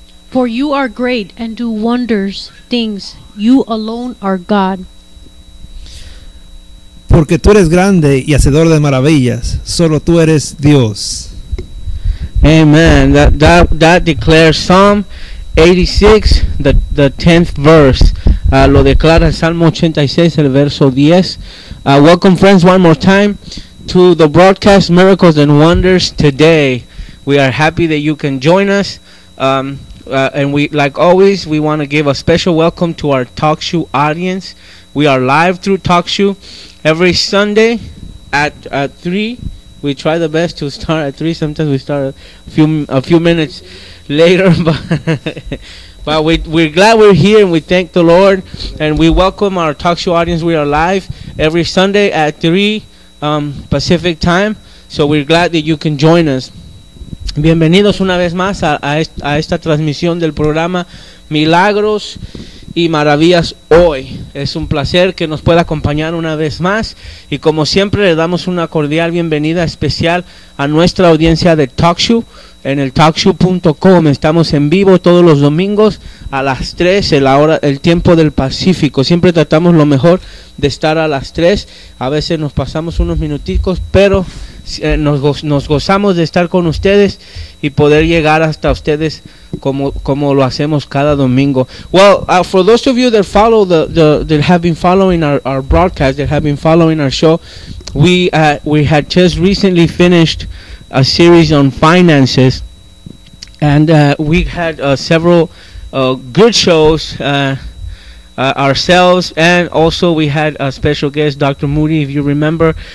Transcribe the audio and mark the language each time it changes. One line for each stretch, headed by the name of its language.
English: For you are great and do wonders, things. You alone are God.
Spanish: Porque tú eres grande y hacedor de maravillas. Solo tú eres Dios.
English: Amen. That declares Psalm 86, the 10th verse.
Spanish: Lo declara Salmo 86, el verso 10.
English: Welcome, friends, one more time to the broadcast Miracles and Wonders today. We are happy that you can join us. And we, like always, we want to give a special welcome to our TalkShoe audience. We are live through TalkShoe every Sunday at 3. We try the best to start at 3. Sometimes we start a few minutes later. But we're glad we're here, and we thank the Lord. And we welcome our TalkShoe audience. We are live every Sunday at 3 Pacific time. So we're glad that you can join us.
Spanish: Bienvenidos una vez más a esta transmisión del programa Milagros y Maravillas Hoy. Es un placer que nos pueda acompañar una vez más. Y como siempre, le damos una cordial bienvenida especial a nuestra audiencia de TalkShoe en el talkshoe.com. Estamos en vivo todos los domingos a las 3, el tiempo del Pacífico. Siempre tratamos lo mejor de estar a las 3. A veces nos pasamos unos minuticos, pero nos gozamos de estar con ustedes y poder llegar hasta ustedes como lo hacemos cada domingo.
English: Well, for those of you that follow that have been following our broadcast, that have been following our show, we had just recently finished a series on finances, and we had several good shows ourselves, and also we had a special guest, Dr. Moody, if you remember.